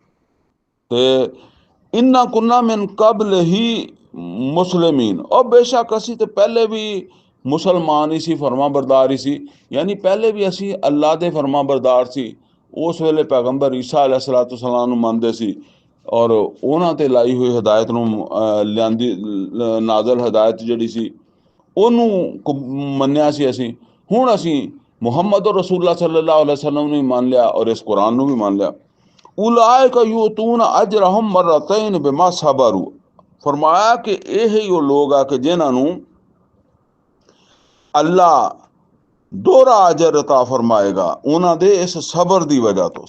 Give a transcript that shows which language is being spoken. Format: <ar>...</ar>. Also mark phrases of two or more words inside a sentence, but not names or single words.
<pa>ਤੇ</pa> <ar>إنا كنا من قبله مسلمين,</ar> <pa>ਔਰ ਬੇਸ਼ੱਕ ਅਸੀਂ ਤੇ ਪਹਿਲੇ ਵੀ ਮੁਸਲਮਾਨ ਹੀ ਸੀ, ਫਰਮਾ ਬਰਦਾਰ ਹੀ ਸੀ, ਯਾਨੀ ਪਹਿਲੇ ਵੀ ਅਸੀਂ ਅੱਲਾ ਦੇ ਫਰਮਾ ਬਰਦਾਰ ਸੀ। ਉਸ ਵੇਲੇ ਪੈਗੰਬਰ ਈਸਾ अलैहिस्सलाम ਨੂੰ ਮੰਨਦੇ ਸੀ, ਔਰ ਉਹਨਾਂ ਤੇ ਲਾਈ ਹੋਈ ਹਦਾਇਤ ਨੂੰ ਲਿਆਂਦੀ, ਨਾਜ਼ਲ ਹਦਾਇਤ ਜਿਹੜੀ ਸੀ ਉਹਨੂੰ ਮੰਨਿਆ ਸੀ ਅਸੀਂ। ਹੁਣ ਅਸੀਂ ਮੁਹੰਮਦ ਰਸੂਲullah</pa> <ar>صلى الله عليه وسلم</ar> <pa>ਨੂੰ ਵੀ ਮੰਨ ਲਿਆ, ਔਰ ਇਸ ਕੁਰਾਨ ਨੂੰ ਵੀ ਮੰਨ ਲਿਆ।</pa> <ar>أولئك يؤتون أجرهم مرتين بما صبروا,</ar> <pa>ਫਰਮਾਇਆ ਕਿ ਇਹ ਹੀ ਉਹ ਲੋਕ ਆ ਕਿ ਜਿਨ੍ਹਾਂ ਨੂੰ ਅੱਲਾ ਦੋਹਰਾ ਅਜਰ ਅਤਾ ਫਰਮਾਏਗਾ ਉਹਨਾਂ ਦੇ ਇਸ ਸਬਰ ਦੀ ਵਜ੍ਹਾ ਤੋਂ।</pa>